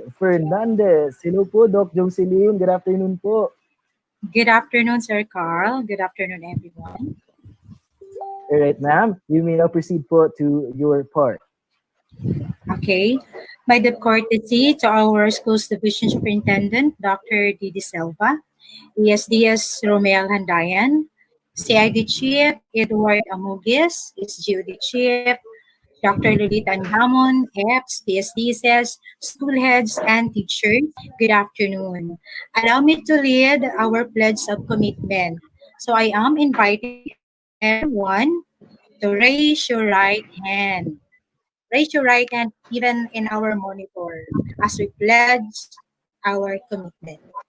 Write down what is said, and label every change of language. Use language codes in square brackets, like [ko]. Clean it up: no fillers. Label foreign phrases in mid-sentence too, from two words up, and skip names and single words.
[en] Fernandez. Hello po, Doc Jocelyn. Good afternoon po. Good afternoon, Sir Carl. Good afternoon, everyone. All right, ma'am. You may now proceed po to your part. Okay. By the courtesy to our school's division superintendent, Dr. Didi Silva, ESDS Romel Handayan, CID Chief Edward Amugis, SGOD Chief Dr. Lolita Andamon, EPS, PSDSS, school heads, and teachers, good afternoon. Allow me to lead our pledge of commitment. So I am inviting everyone to raise your right hand. Raise your right hand even in our monitor as we pledge our commitment.